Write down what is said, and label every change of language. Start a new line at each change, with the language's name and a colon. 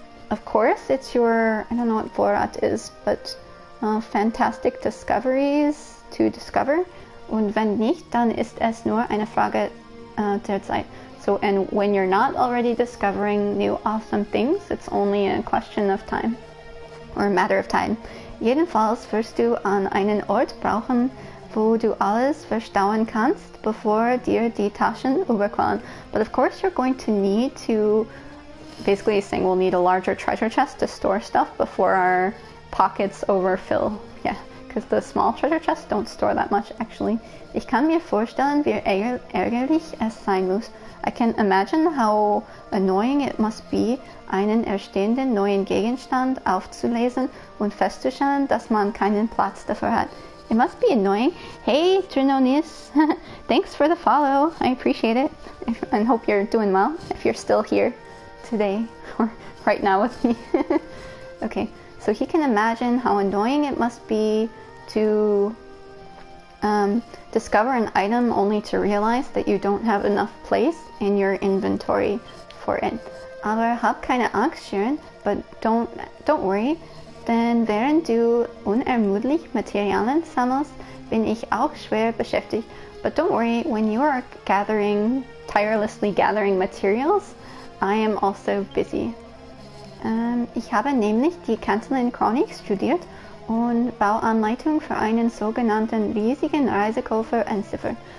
English: Of course, it's your, I don't know what Vorrat is, but fantastic discoveries to discover.
German: Und wenn nicht, dann ist es nur eine Frage der Zeit.
English: So, and when you're not already discovering new awesome things, it's only a question of time, or a matter of time.
German: Jedenfalls wirst du an einen Ort brauchen, wo du alles verstauen kannst, bevor dir die Taschen überquallen.
English: But of course you're going to need to, basically saying we'll need a larger treasure chest to store stuff before our pockets overfill. Yeah, because the small treasure chests don't store that much actually.
German: Ich kann mir vorstellen, wie ärgerlich es sein muss.
English: I can imagine how annoying it must be,
German: einen erstehenden neuen Gegenstand aufzulesen und festzustellen, dass man keinen Platz dafür hat.
English: It must be annoying. Hey, Trinonis, thanks for the follow. I appreciate it. And hope you're doing well if you're still here today or right now with me. Okay, so he can imagine how annoying it must be to discover an item only to realize that you don't have enough place in your inventory for it.
German: Aber hab keine Angst, Sharon,
English: but don't worry,
German: denn während du unermüdlich Materialien sammelst, bin ich auch schwer beschäftigt.
English: But don't worry, when you are tirelessly gathering materials, I am also busy.
German: Ich habe nämlich die Kanzlerin-Chronik studiert und Bauanleitung für einen sogenannten riesigen Reisekoffer entziffert.